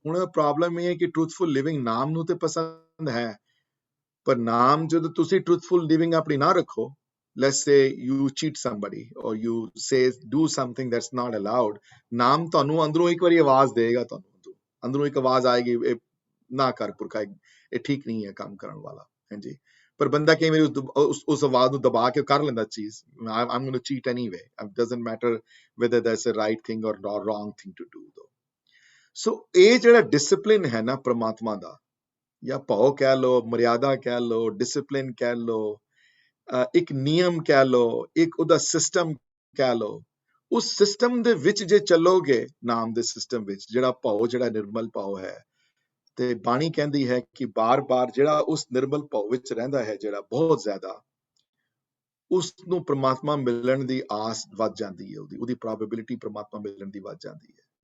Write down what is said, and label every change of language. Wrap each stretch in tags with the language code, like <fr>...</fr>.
<pa>ਹੁਣ ਪ੍ਰੋਬਲਮ ਇਹ ਹੈ ਕਿ ਟਰੂਥਫੁਲ ਲਿਵਿੰਗ ਨਾਮ ਨੂੰ ਤੇ ਪਸੰਦ ਹੈ, ਪਰ ਨਾਮ ਜਦੋਂ ਤੁਸੀਂ ਟਰੂਥਫੁਲ ਲਿਵਿੰਗ ਆਪਣੀ ਨਾ ਰੱਖੋ,</pa> <en>let's say you cheat somebody or you say do something that's not allowed,</en> <pa>ਨਾਮ ਤੁਹਾਨੂੰ ਅੰਦਰੋਂ ਇੱਕ ਵਾਰੀ ਆਵਾਜ਼ ਦੇਗਾ, ਤੁਹਾਨੂੰ ਅੰਦਰੋਂ ਇੱਕ ਆਵਾਜ਼ ਆਏਗੀ, ਇਹ ਨਾ ਕਰ ਪੁਰਖਾ, ਇਹ ਠੀਕ ਨਹੀਂ ਹੈ ਕੰਮ ਕਰਨ ਵਾਲਾ। ਹਾਂਜੀ, ਪਰ ਬੰਦਾ ਕਈ ਵਾਰੀ ਉਸ ਆਵਾਜ਼ ਨੂੰ ਦਬਾ ਕੇ ਕਰ ਲੈਂਦਾ ਚੀਜ਼।</pa> <en>I'm going to cheat anyway. It doesn't matter whether that's a right thing or wrong thing to do though.</en> <pa>So ਇਹ ਜਿਹੜਾ ਡਿਸਪਲਿਨ ਹੈ ਨਾ ਪ੍ਰਮਾਤਮਾ ਦਾ, ਜਾਂ ਭਾਵ ਕਹਿ ਲੋ, ਮਰਿਆਦਾ ਕਹਿ ਲੋ, ਡਿਸਪਲਿਨ ਕਹਿ ਲੋ, ਇੱਕ ਨਿਯਮ ਕਹਿ ਲੋ, ਇੱਕ ਉਹਦਾ ਸਿਸਟਮ ਕਹਿ ਲੋ, ਉਸ ਸਿਸਟਮ ਦੇ ਵਿੱਚ ਜੇ ਚੱਲੋਗੇ, ਨਾਮ ਦੇ ਸਿਸਟਮ ਵਿੱਚ, ਜਿਹੜਾ ਭਾਵ ਜਿਹੜਾ ਨਿਰਮਲ ਭਾਵ ਹੈ, ਤੇ ਬਾਣੀ ਕਹਿੰਦੀ ਹੈ ਕਿ ਬਾਰ-ਬਾਰ ਜਿਹੜਾ ਉਸ ਨਿਰਮਲ ਭਾਵ ਵਿੱਚ ਰਹਿੰਦਾ ਹੈ, ਜਿਹੜਾ ਬਹੁਤ ਜ਼ਿਆਦਾ, ਉਸ ਨੂੰ ਪ੍ਰਮਾਤਮਾ ਮਿਲਣ ਦੀ ਆਸ ਵੱਧ ਜਾਂਦੀ ਹੈ, ਉਹਦੀ ਪ੍ਰੋਬੇਬਿਲਿਟੀ ਪ੍ਰਮਾਤਮਾ ਮਿਲਣ ਦੀ ਵੱਧ ਜਾਂਦੀ ਹੈ।</pa>